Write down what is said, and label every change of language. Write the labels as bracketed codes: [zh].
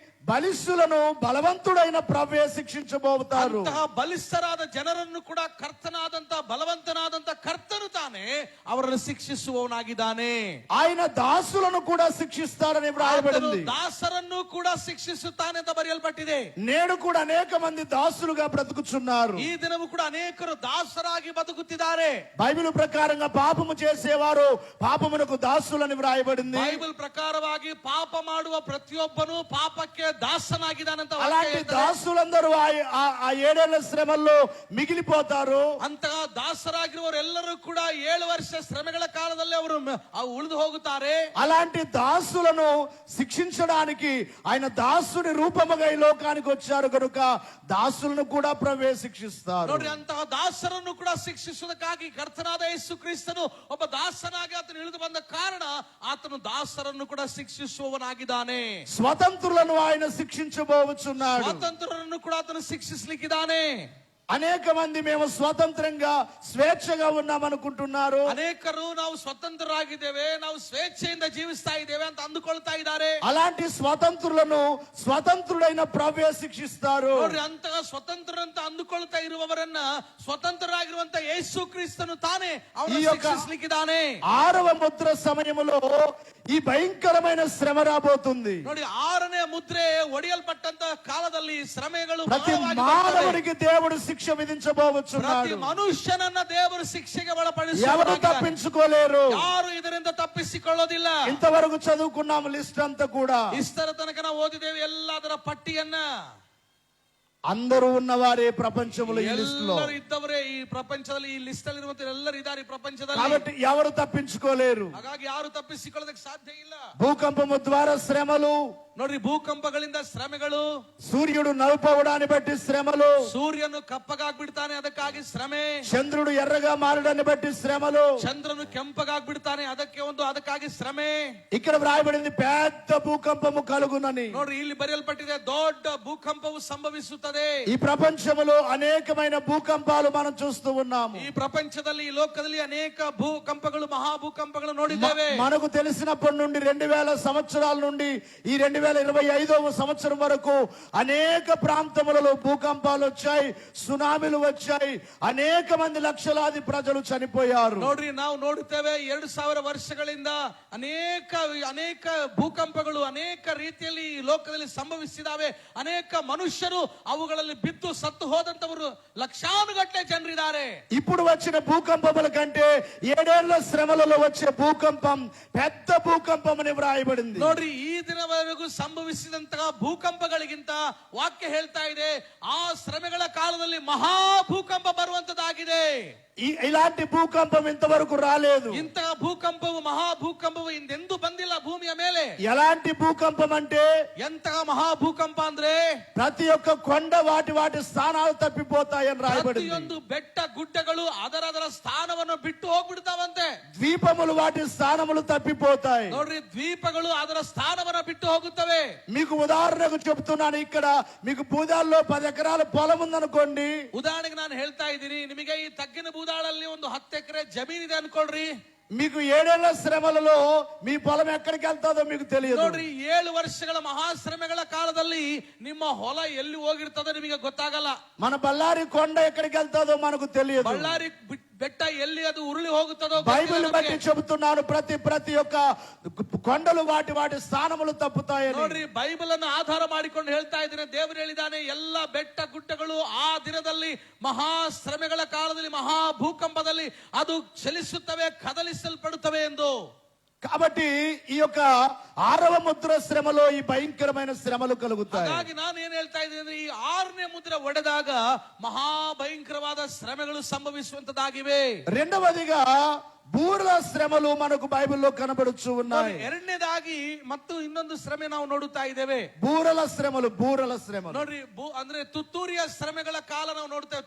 [te] బలిష్ఠులను బలవంతుడైన ప్రభువే శిక్షించబోతారు. [kn] ಅಂತಹ ಬಲಿಷ್ಠರಾದ ಜನರನ್ನು ಕೂಡ ಕರ್ತನಾದಂತ ಬಲವಂತನಾದಂತ ಕರ್ತನು ತಾನೇ ಅವರನ್ನು ಶಿಕ್ಷಿಸುವವನಾಗಿದ್ದಾನೆ. [te] ఆయన దాసులను కూడా శిక్షిస్తాడని [kn] ಆತನು [te] వ్రాయబడింది. [kn] ದಾಸರನ್ನು ಕೂಡ ಶಿಕ್ಷಿಸುತ್ತಾನೆ ಅಂತ ಬರೆಯಲ್ಪಟ್ಟಿದೆ. [te] నేడు కూడా అనేక మంది దాసులుగా బ్రతుకుచున్నారు. [kn] ಈ ದಿನವೂ ಕೂಡ ಅನೇಕರು ದಾಸರಾಗಿ ಬದುಕುತ್ತಿದ್ದಾರೆ. [te] బైబిల్ ప్రకారంగా పాపము చేసేవారు పాపమునకు దాసులని వ్రాయబడింది. [kn] ಬೈಬಲ್ ಪ್ರಕಾರವಾಗಿ ಪಾಪ ಮಾಡುವ ಪ್ರತಿಯೊಬ್ಬನು ಪಾಪಕ್ಕೆ ದಾಸನಾಗಿದ್ದಾನಂತ ವಾಕ್ಯ [te] అలాంటి [kn] ಹೇಳ್ತದೆ. [te] దాసులందరూ ఆ 7 ఏళ్ల శ్రమల్లో మిగిలిపోతారు. [kn] ಅಂತಹ ದಾಸರಾಗಿರುವವರೆಲ್ಲರೂ ಕೂಡ 7 ವರ್ಷ ಶ್ರಮೆಗಳ ಕಾಲದಲ್ಲಿ ಅವರು ಉಳಿದು ಹೋಗುತ್ತಾರೆ. [te] అలాంటి దాసులను శిక్షించడానికి ఆయన దాసుని రూపముగా ఈ లోకానికి వచ్చారు కనుక దాసులను కూడా ప్రవేశిస్తారు. [kn] ನೋಡ್ರಿ, ಅಂತಹ ದಾಸರನ್ನು ಕೂಡ ಶಿಕ್ಷಿಸುವುದಕ್ಕಾಗಿ ಕರ್ತನಾದ ಯೇಸು ಕ್ರಿಸ್ತನು ಒಬ್ಬ ದಾಸನಾಗಿ ಆತನು ಇಳಿದು ಬಂದ ಕಾರಣ ಆತನು ದಾಸರನ್ನು ಕೂಡ ಶಿಕ್ಷಿಸುವವನಾಗಿದ್ದಾನೆ. [te] స్వతంత్రులను ఆయన శిక్షించబోచున్నాడు. [kn] ಸ್ವಾತಂತ್ರ್ಯರನ್ನು ಕೂಡ ಆತನು ಶಿಕ್ಷಿಸಲಿಕ್ಕಿದ್ದಾನೆ. [te] అనేక మంది మేము స్వతంత్రంగా స్వేచ్ఛగా ఉన్నామనుకుంటున్నారు. [kn] ಅನೇಕರು ನಾವು ಸ್ವತಂತ್ರರಾಗಿದ್ದೇವೆ, ನಾವು ಸ್ವೇಚ್ಛೆಯಿಂದ ಜೀವಿಸ್ತಾ ಇದ್ದೇವೆ ಅಂತ ಅಂದುಕೊಳ್ತಾ ಇದ್ದಾರೆ. [te] అలాంటి స్వతంత్రులను స్వతంత్రుడైన ప్రభువే శిక్షిస్తారు. [kn] ನೋಡ್ರಿ, ಅಂತಹ ಸ್ವತಂತ್ರರಂತ ಅಂದುಕೊಳ್ತಾ ಇರುವವರನ್ನ ಸ್ವತಂತ್ರರಾಗಿರುವಂತ ಯೇಸು ಕ್ರಿಸ್ತನು ತಾನೇ ಅವರನ್ನು [te] ಈ యొక్క [kn] ಶಿಕ್ಷಿಸಲಿಕ್ಕಿದ್ದಾನೆ. [te] 6వ ముద్ర సమయములో ఈ భయంకరమైన శ్రమ రాబోతుంది. [kn] ನೋಡಿ, 6ನೇ ಮುದ್ರೆ ಒಡೆಯಲ್ಪಟ್ಟಂತ ಕಾಲದಲ್ಲಿ ಶ್ರಮೆಗಳು [te] ప్రతి [kn] ಬಹಳವಾಗಿ ಬರ್ತವೆ. [te] మానవునికి దేవుడు శిక్ష విధించబోచున్నాడు. [kn] ಪ್ರತಿ ಮನುಷ್ಯನನ್ನ ದೇವರು ಶಿಕ್ಷೆಗೆ [te] ఎవరు [kn] ಒಳಪಡಿಸುವವನಾಗಿದ್ದಾನೆ. [te] తప్పించుకోలేరు. [kn] ಯಾರು ಇದರಿಂದ ತಪ್ಪಿಸಿಕೊಳ್ಳೋದಿಲ್ಲ. [te] ఇంతవరకు చదువుకున్నాము లిస్ట్ అంతా కూడా. [kn] ಇಷ್ಟರ ತನಕ ನಾವು ಓದಿದ್ದೇವೆ ಎಲ್ಲದರ ಪಟ್ಟಿಯನ್ನ. [te] అందరూ ఉన్నవారే ప్రపంచంలో ఈ లిస్ట్ లో. [kn] ಎಲ್ಲರೂ ಇದ್ದವರೇ ಈ ಪ್ರಪಂಚದಲ್ಲಿ, ಈ ಲಿಸ್ಟ್ ಅಲ್ಲಿ ಇರುವಂತ ಎಲ್ಲರೂ ಇದ್ದಾರೆ ಈ ಪ್ರಪಂಚದಲ್ಲಿ. [te] కాబట్టి ఎవరు తప్పించుకోలేరు. [kn] ಹಾಗಾಗಿ ಯಾರು ತಪ್ಪಿಸಿಕೊಳ್ಳೋದಕ್ಕೆ ಸಾಧ್ಯ ಇಲ್ಲ. [te] భూకంపము ద్వారా శ్రమలు, [kn] ನೋಡ್ರಿ, ಭೂಕಂಪಗಳಿಂದ ಶ್ರಮೆಗಳು, [te] సూర్యుడు నలుపవడాన్ని బట్టి శ్రమలు, [kn] ಸೂರ್ಯನು ಕಪ್ಪಗಾಗ್ಬಿಡ್ತಾನೆ ಅದಕ್ಕಾಗಿ ಶ್ರಮೆ, [te] చంద్రుడు ఎర్రగా మారడాన్ని బట్టి శ్రమలు, [kn] ಚಂದ್ರನು ಕೆಂಪಗಾಗ್ಬಿಡ್ತಾನೆ ಅದಕ್ಕಾಗಿ ಶ್ರಮೆ. [te] ఇక్కడ వ్రాయబడింది పెద్ద భూకంపము కలుగునని. [kn] ನೋಡ್ರಿ, ಇಲ್ಲಿ ಬರೆಯಲ್ಪಟ್ಟಿದೆ ದೊಡ್ಡ ಭೂಕಂಪವು ಸಂಭವಿಸುತ್ತದೆ. [te] ఈ ప్రపంచంలో అనేకమైన భూకంపాలు మనం చూస్తూ ఉన్నాము. [kn] ಈ ಪ್ರಪಂಚದಲ್ಲಿ, ಈ ಲೋಕದಲ್ಲಿ ಅನೇಕ ಭೂಕಂಪಗಳು, ಮಹಾಭೂಕಂಪಗಳು ನೋಡಿದ್ದೇವೆ. [te] మనకు తెలిసినప్పటి నుండి 2000 సంవత్సరాల నుండి ఈ 2025వ సంవత్సరం వరకు అనేక ప్రాంతములలో భూకంపాలు వచ్చాయి, సునామీలు వచ్చాయి, అనేక మంది లక్షలాది ప్రజలు చనిపోయారు. [kn] ನೋಡ್ರಿ, ನಾವು ನೋಡುತ್ತೇವೆ 2000 ವರ್ಷಗಳಿಂದ ಅನೇಕ ಭೂಕಂಪಗಳು ಅನೇಕ ರೀತಿಯಲ್ಲಿ ಈ ಲೋಕದಲ್ಲಿ ಸಂಭವಿಸಿದಾವೆ. ಅನೇಕ ಮನುಷ್ಯರು ಅವುಗಳಲ್ಲಿ ಬಿದ್ದು ಸತ್ತು ಹೋದಂತವರು ಲಕ್ಷಾನುಗಟ್ಟಲೆ ಜನರಿದ್ದಾರೆ. [te] ఇప్పుడు వచ్చిన భూకంపముల కంటే 7 ఏళ్ల శ్రమలలో వచ్చే భూకంపం పెద్ద భూకంపం అని వ్రాయబడింది. [kn] ನೋಡ್ರಿ, ಈ ದಿನವರೆಗೂ ಸಂಭವಿಸಿದಂತಹ ಭೂಕಂಪಗಳಿಗಿಂತ ವಾಕ್ಯ ಹೇಳ್ತಾ ಇದೆ, ಆ ಶ್ರಮೆಗಳ ಕಾಲದಲ್ಲಿ ಮಹಾ ಭೂಕಂಪ ಬರುವಂತದ್ದಾಗಿದೆ. [te] ఇలాంటి భూకంపం ఇంతవరకు రాలేదు. [kn] ಇಂತಹ ಭೂಕಂಪವು, ಮಹಾಭೂಕಂಪವು ಹಿಂದೆಂದೂ ಬಂದಿಲ್ಲ ಭೂಮಿಯ ಮೇಲೆ. [te] ఎలాంటి భూకంపం అంటే [kn] ಎಂತಹ ಮಹಾಭೂಕಂಪ ಅಂದ್ರೆ [te] ప్రతి ఒక్క కొండ వాటి స్థానాలు తప్పిపోతాయని రాయబడింది. [kn] ಪ್ರತಿಯೊಂದು ಬೆಟ್ಟ ಗುಡ್ಡಗಳು ಅದರ ಸ್ಥಾನವನ್ನು ಬಿಟ್ಟು ಹೋಗ್ಬಿಡ್ತಾವಂತೆ. [te] ద్వీపములు వాటి స్థానములు తప్పిపోతాయి. [kn] ನೋಡ್ರಿ, ದ್ವೀಪಗಳು ಅದರ ಸ್ಥಾನವನ್ನ ಬಿಟ್ಟು ಹೋಗುತ್ತವೆ. [te] మీకు ఉదాహరణకు చెప్తున్నాను, ఇక్కడ మీకు బూదాల్లో 10 ఎకరాల పొలం ఉందనుకోండి. [kn] ಉದಾಹರಣೆಗೆ ನಾನು ಹೇಳ್ತಾ ಇದ್ದೀನಿ, ನಿಮಗೆ ಈ ತಗ್ಗಿನ ಬೂದಾಳಲ್ಲಿ ಒಂದು 10 ಎಕರೆ ಜಮೀನಿದೆ ಅನ್ಕೊಳ್ರಿ. [te] మీకు 7 ఏళ్ల శ్రమలలో మీ పొలం ఎక్కడికి వెళ్తాదో మీకు తెలియదు. [kn] ನೋಡ್ರಿ, 7 ವರ್ಷಗಳ ಮಹಾಶ್ರಮೆಗಳ ಕಾಲದಲ್ಲಿ ನಿಮ್ಮ ಹೊಲ ಎಲ್ಲಿ ಹೋಗಿರ್ತದೋ ನಿಮಗೆ ಗೊತ್ತಾಗಲ್ಲ. [te] మన బళ్ళారి కొండ ఎక్కడికి వెళ్తాదో మనకు తెలియదు. [kn] ಬಳ್ಳಾರಿ ಬೆಟ್ಟ ಎಲ್ಲಿ ಅದು ಉರುಳಿ ಹೋಗುತ್ತದೋ [te] బైబిల్ బట్టి [kn] ಗೊತ್ತಿಲ್ಲ. [te] చెబుతున్నాను, ప్రతి ఒక్క కొండలు వాటి స్థానములు తప్పుతాయని. [kn] ನೋಡ್ರಿ, ಬೈಬಲ್ ಅನ್ನು ಆಧಾರ ಮಾಡಿಕೊಂಡು ಹೇಳ್ತಾ ಇದ್ದೇನೆ. ದೇವರು ಹೇಳಿದಾನೆ, ಎಲ್ಲ ಬೆಟ್ಟ ಗುಡ್ಡಗಳು ಆ ದಿನದಲ್ಲಿ ಮಹಾಶ್ರಮೆಗಳ ಕಾಲದಲ್ಲಿ, ಮಹಾ ಭೂಕಂಪದಲ್ಲಿ ಅದು ಚಲಿಸುತ್ತವೆ, ಕದಲಿಸಲ್ಪಡುತ್ತವೆ ಎಂದು. [te] కాబట్టి ఈ యొక్క 6వ ముద్ర శ్రమలో ఈ భయంకరమైన శ్రమలు కలుగుతాయి. [kn] ಹಾಗಾಗಿ ನಾನು ಏನ್ ಹೇಳ್ತಾ ಇದ್ದೀನಿ ಅಂದ್ರೆ, ಈ 6ನೇ ಮುದ್ರೆ ಒಡೆದಾಗ ಮಹಾ ಭಯಂಕರವಾದ ಶ್ರಮೆಗಳು ಸಂಭವಿಸುವಂತದ್ದಾಗಿವೆ. [te] రెండవదిగా బూరల శ్రమలు మనకు బైబిల్లో కనబడుచు ఉన్నాయి. [kn] ಎರಡನೇದಾಗಿ ಮತ್ತು ಇನ್ನೊಂದು ಶ್ರಮೆ ನಾವು ನೋಡುತ್ತಾ ಇದ್ದೇವೆ. [te] బూరల శ్రమలు [kn] ನೋಡ್ರಿ, ಅಂದ್ರೆ ತುತ್ತೂರಿಯ ಶ್ರಮೆಗಳ ಕಾಲ ನಾವು ನೋಡ್ತೇವೆ.